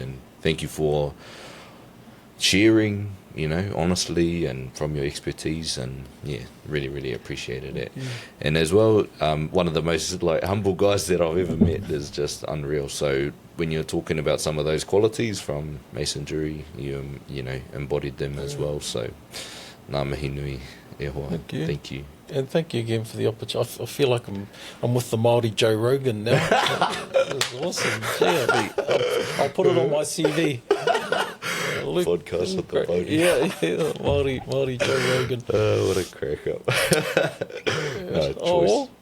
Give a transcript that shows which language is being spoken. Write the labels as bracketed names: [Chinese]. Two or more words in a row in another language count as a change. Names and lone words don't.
[English] And thank you for sharing, honestly, and from your expertise, and really, really appreciated it. And as well, one of the most humble guys that I've ever met is just unreal. So when you're talking about some of those qualities from masonry, you embodied them as well. [Māori] So ngā mihi nui e hoa. [English] Thank you. And thank you again for the opportunity. I feel like I'm with the Māori Joe Rogan now. That's awesome. Yeah, I'll put it on my CV. Podcast with the Māori. Yeah, Māori Joe Rogan. Oh, what a crack up. Choice.